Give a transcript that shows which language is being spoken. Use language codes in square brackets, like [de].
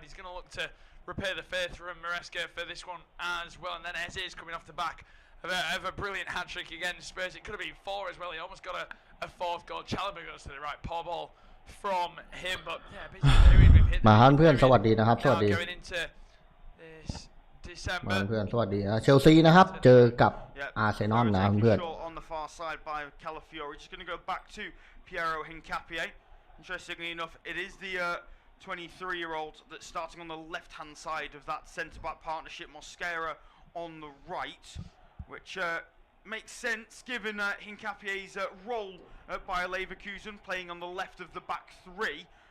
[en] He's going to look to repay the faith from Maresca for this one as well, and then Eze is coming off the back of a brilliant hat-trick against Spurs. It could have been 4 as well. He almost got a 4th goal. Chalobah goes to the right, poor ball from him, but yeah, basically we've hit [th] มาเพื่อนสวัสดีนะครับสวัสดี [en] going into this December [th] มาเพื่อนสวัสดีเชลซีนะครับเจอกับอาร์เซนอลนะเพื่อน [en] on the far side by Calafiori. Just going to go back to Piero Hincapié. Interestingly enough, it is the 23-year-old that's starting on the left-hand side of that centre-back partnership. Mosquera on the right, which makes sense given Hincapié's role at Bayer Leverkusen, playing on the left of the back 3.